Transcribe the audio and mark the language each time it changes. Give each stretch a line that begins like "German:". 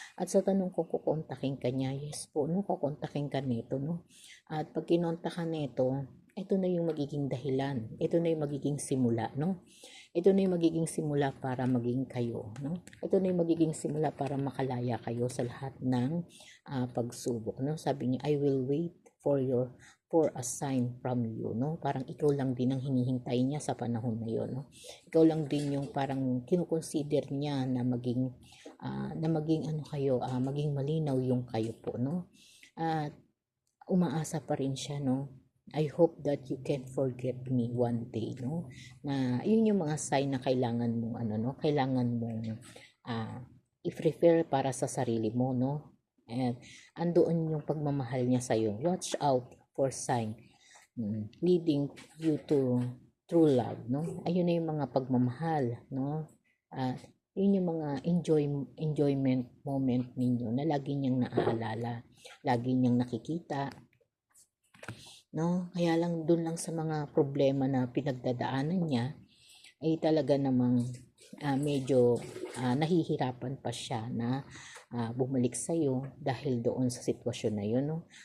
Filipino: At sa tanong kung kukontakin ka niya, yes po, no, kukontakin ka nito, no. At pag kinonta ka nito, ito na yung magiging dahilan, ito na yung magiging simula, no. Ito na yung magiging simula para maging kayo, no. Ito na yung magiging simula para makalaya kayo sa lahat ng pagsubok, no. Sabi niya,
English: I will wait for a sign from you, no.
Filipino: Parang ikaw lang din ang hinihintay niya sa panahon na yon, no. Ikaw lang din yung parang kinukonsider niya na maging ano kayo, maging malinaw yung kayo po, no. At umaasa pa rin siya, no.
English: I hope that you can forget me one day, no.
Filipino: Na yun yung mga sign na kailangan mong kailangan mong i-prepare para sa sarili mo, no. And andoon yung pagmamahal niya sa iyo.
English: Watch out for sign leading you to true love, no.
Filipino: Ayun na yung mga pagmamahal, no. Yun yung mga
English: enjoyment moment
Filipino: ninyo na lagi niyang naaalala, lagi niyang nakikita, no. Kaya lang dun lang sa mga problema na pinagdadaanan niya ay talaga namang medyo nahihirapan pa siya na bumalik sa iyo dahil doon sa sitwasyon na yun, no.